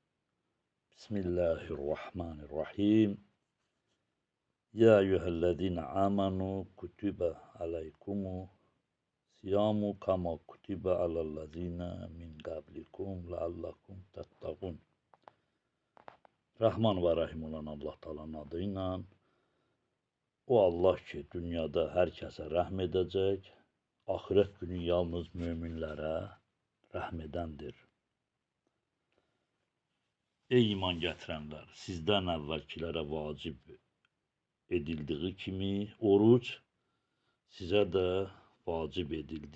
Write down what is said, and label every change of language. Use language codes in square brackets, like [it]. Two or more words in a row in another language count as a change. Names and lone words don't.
[ar] بسم الله الرحمن الرحيم. يا أيها الذين آمنوا كتب عليكم الصيام كما كتب على الذين من قبلكم لعلكم تتقون. [tr] Rahman ve Rahim olan Allah Teala'nın adıyla, [az] o Allah ki dünyada hər kəsə rəhm edəcək, ahirət günü yalnız möminlərə rəhm edəndir. Ey iman gətirənlər, sizdən əvvəlkilərə vacib edildiği kimi oruc sizə də vacib edildi.